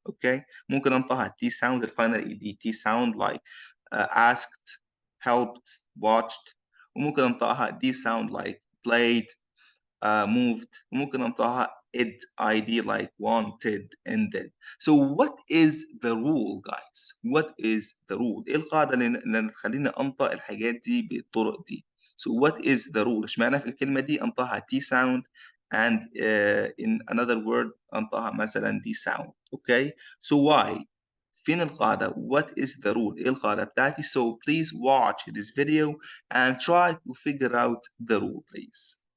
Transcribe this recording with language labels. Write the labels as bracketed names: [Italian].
[Arabic] Okay, ممكن ننطقها T sound الفاينل ED, T sound [English] like asked, helped, watched. [Arabic] وممكن ننطقها D sound [English] like played, moved. [Arabic] وممكن ننطقها id, ID [English] like wanted, ended. So what is the rule, guys? What is the rule? [Arabic] ايه القاعدة اللي تخليني انطق الحاجات دي بالطرق دي؟ [English] So what is the rule? [Arabic] اشمعنى في الكلمة دي انطقها T sound [English] and in another word [Arabic] انطقها مثلا D sound. [English] Okay? So why? [Arabic] فين القاعدة? [English] What is the rule? [Arabic] ايه القاعدة بتاعتي? [English] So please watch this video and try to figure out the rule, please.